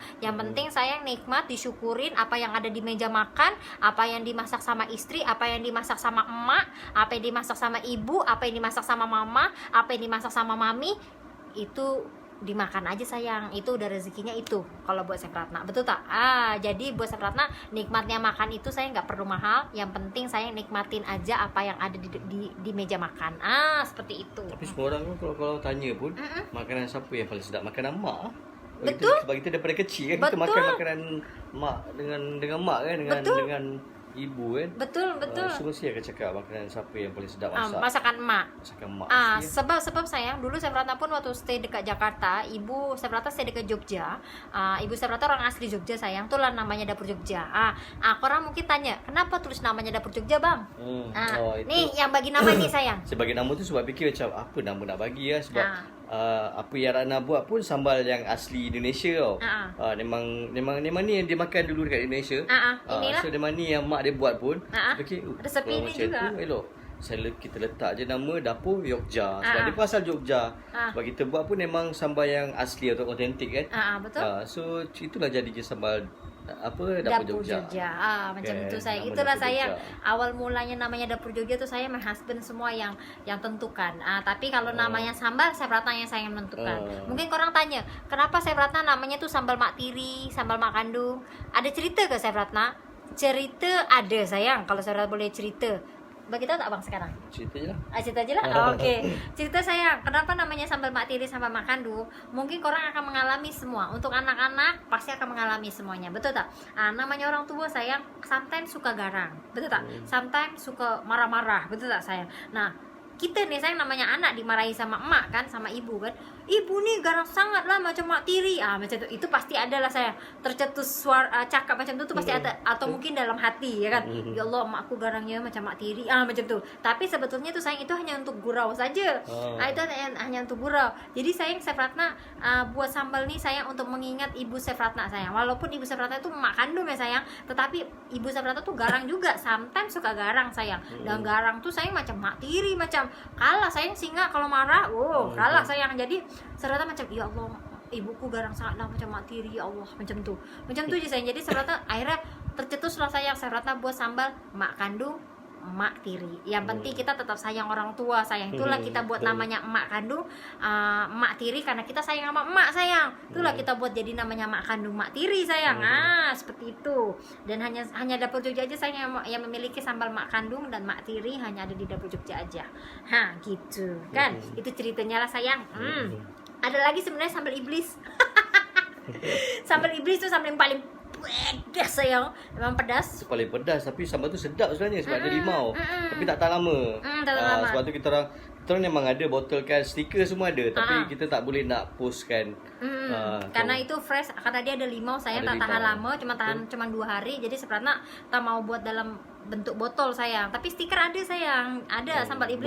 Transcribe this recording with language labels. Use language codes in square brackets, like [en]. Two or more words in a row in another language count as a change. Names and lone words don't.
[id] Yang penting sayang nikmat, disyukurin apa yang ada di meja makan, apa yang dimasak sama istri, apa yang dimasak sama emak, apa yang dimasak sama ibu, apa yang dimasak sama mama, apa yang dimasak sama mami, itu dimakan aja sayang, itu udah rezekinya itu kalau buat Chef Ratna, betul tak? Jadi buat Chef Ratna nikmatnya makan itu saya nggak perlu mahal, yang penting saya nikmatin aja apa yang ada di meja makan. Seperti itu. [ms] Tapi semua orang kan kalau tanya pun makanan siapa yang paling sedap, makanan mak. Betul. Sebab kita daripada kecil kan kita makan makanan mak dengan mak kan, dengan ibu kan. Betul. So mesti akan cakap makanan siapa yang paling sedap masak. Masakan emak. Masakan mak. Sebab sayang dulu Chef Ratna pun waktu stay dekat Jakarta, ibu Chef Ratna stay dekat Jogja. Ibu Chef Ratna orang asli Jogja sayang, itulah namanya dapur Jogja. Orang mungkin tanya, kenapa tulis namanya dapur Jogja bang? Nih yang bagi nama ini sayang. Sebagai nama tu sebab fikir macam apa nama nak bagi ya, sebab apa yang Ratna buat pun sambal yang asli Indonesia tau. Memang ni yang dia makan dulu dekat Indonesia. Inilah. So memang ni yang mak dia buat pun. Fikir resepi ni juga. Elok. Kita letak je nama dapur Jogja. Sebab dia pun asal Jogja. Sebab kita buat pun memang sambal yang asli atau autentik kan. Betul. So itulah jadi sambal dapur Jogja. Macam itu saya. Itulah saya awal mulanya namanya dapur Jogja tuh saya [en] my husband [ms] semua yang tentukan. Tapi kalau namanya sambal Chef Ratna yang saya menentukan. Mungkin korang tanya, kenapa Chef Ratna namanya tuh sambal mak tiri, sambal mak kandung? Ada cerita ke Chef Ratna? Cerita ada sayang, kalau Chef Ratna boleh cerita. Bagi tahu tak bang sekarang? Cerita je lah. Cerita je lah. Oke. Cerita saya, kenapa namanya sambal mak tiri sambal mak kandung? Mungkin korang akan mengalami semua. Untuk anak-anak pasti akan mengalami semuanya. Betul tak? Namanya orang tua sayang, sometimes suka garang. Betul tak? Sometimes suka marah-marah. Betul tak sayang? Nah, kita nih sayang namanya anak dimarahi sama emak kan, sama ibu kan. Ibu nih garang sangat lah macam mak tiri. Macam itu pasti ada lah saya tercetus suara cakap macam itu tuh pasti ada, atau mungkin dalam hati ya kan. [ar] يا الله [ms] emakku garangnya macam mak tiri. Macam tuh. Tapi sebetulnya tuh sayang itu hanya untuk gurau saja. Itu hanya untuk gurau. Jadi sayang Chef Ratna buat sambal nih sayang untuk mengingat ibu Chef Ratna sayang. Walaupun ibu Chef Ratna itu mak kandung ya sayang, tetapi ibu Chef Ratna tuh garang juga. Sometimes suka garang sayang. Dan garang tuh sayang macam mak tiri, macam kalah sayang singa kalau marah. Kalah sayang. Jadi serata macam [ar] يا الله [ms] ibuku garang sangat lah macam mak tiri, [ar] يا الله, [ms] macam tuh aja sayang. Jadi serata akhirnya tercetuslah sayang serata buat sambal mak kandung emak tiri. Yang penting kita tetap sayang orang tua sayang. Itulah kita buat namanya emak kandung emak tiri karena kita sayang sama emak sayang. Itulah kita buat jadi namanya emak kandung emak tiri sayang. [id] Seperti itu. Dan hanya dapur Jogja aja sayang yang memiliki sambal emak kandung dan emak tiri, hanya ada di dapur Jogja aja. Gitu kan. [ms] Itu ceritanya lah sayang. Ada lagi sebenarnya sambal iblis. Sambal iblis tuh sambal yang paling pedas sayang. Memang pedas. Paling pedas, tapi sambal tu sedap sebenarnya sebab ada limau. Tapi tak tahan lama. Sebab tu kita orang memang ada botol kan, stiker semua ada, tapi kita tak boleh nak postkan. Karena itu fresh, karena dia ada limau sayang, tak tahan lama, cuma 2 hari. Jadi sebenarnya tak mau buat dalam bentuk botol sayang, tapi stiker ada sayang, ada sambal iblis